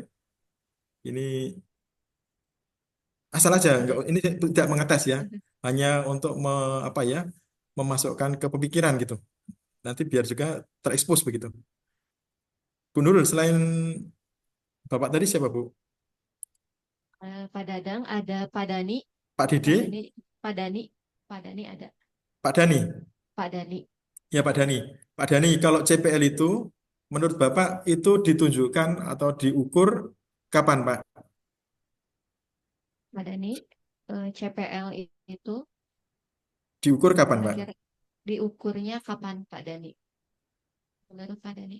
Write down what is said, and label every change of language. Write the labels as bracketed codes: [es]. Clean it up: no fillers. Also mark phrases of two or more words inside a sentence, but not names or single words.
[id] Ini asal aja, enggak, ini tidak mengetes ya. Hanya untuk apa ya, memasukkan ke pemikiran gitu. Nanti biar juga terekspos begitu. Bu Nurul, selain Bapak tadi siapa, Bu? Pak Dadang, ada Pak Dani, Pak Pak Dede, Dani, Pak Dani, Pak Dani ada, Pak Dani. Pak Dani. Ya, Pak Dani. Pak Dani, kalau CPL itu menurut Bapak itu ditunjukkan atau diukur kapan, Pak? Pak Dani, CPL itu Diukur kapan, Pak? kira-kira diukurnya kapan Pak Dani? Menurut Pak Dani.